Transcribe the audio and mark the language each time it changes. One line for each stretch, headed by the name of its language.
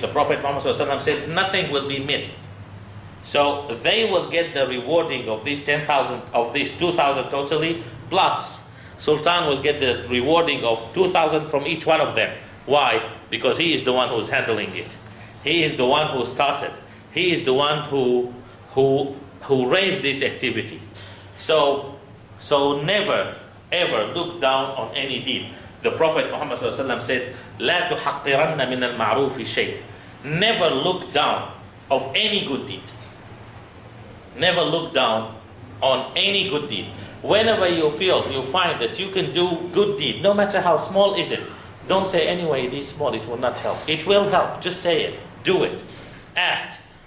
English: The Prophet Muhammad said nothing will be missed. So they will get the rewarding of these 10,000, of these 2,000 totally, plus Sultan will get the rewarding of 2,000 from each one of them. Why? Because he is the one who is handling it. He is the one who started. He is the one who raised this activity. So never ever look down on any deed. The Prophet Muhammad said,
Arabic: لا تحقرن من المعروف شيء.
English: Never look down of any good deed. Never look down on any good deed. Whenever you find that you can do good deed, no matter how small is it, don't say anyway it is small, it will not help. It will help. Just say it. Do it. Act.